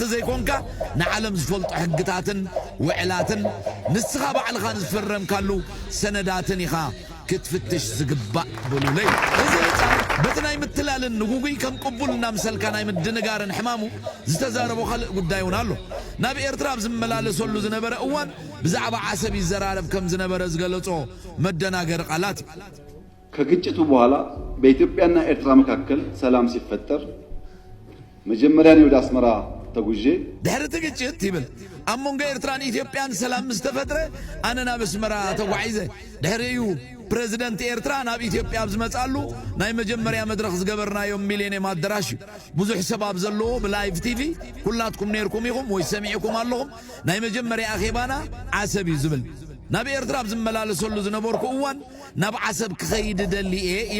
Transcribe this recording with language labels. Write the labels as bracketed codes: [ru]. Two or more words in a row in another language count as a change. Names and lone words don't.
[ti] ዘይኮንካ ንዓለም ዝፈልጦ ሕግታትን ውዕላትን ንስኻ ባዕልኻ ዝፈረም ካሉ ሰነዳትን ኢኻ ክትፍትሽ ዝግባእ ብሉለይ እዚ በትናይ ምትላልን ንጉጉይ ከም ቅቡልና ምሰልካ ናይ ምድንጋርን ሕማሙ ዝተዛረቦ ካልእ ጉዳይ እውን ኣሎ ናብ ኤርትራ ዝመላለሰሉ ዝነበረ እዋን ብዛዕባ ዓሰብ ይዘራረብ ከም ዝነበረ ዝገለጾ መደናገር ቃላት [am] ከግጭቱ በኋላ በኢትዮጵያና ኤርትራ መካከል ሰላም ሲፈጠር መጀመሪያ ነው ወደ አስመራ ተጉዤ [ti] ድሕሪ ግጭት ይብል ኣብ መንጎ ኤርትራን ኢትዮጵያን ሰላም ዝተፈጥረ ኣነና በስመራ ተጓዒዘ ድሕሪኡ ፕሬዝደንት ኤርትራ ናብ ኢትዮጵያ ዝመጻሉ ናይ መጀመሪያ መድረኽ ዝገበርናዮም ሚሊኒየም አዳራሽ ብዙሕ ሰባብ ዘለዎ ብላይቭ ቲቪ ኩላትኩም ነርኩም ኢኹም ወይ ሰሚዕኩም ኣለኹም ናይ መጀመሪያ ኣኼባና ዓሰብ እዩ ዝብል ናብ ኤርትራ ዝመላለሰሉ ዝነበርኩ እዋን ናብ ዓሰብ ክኸይድ ደሊኤ ኢለ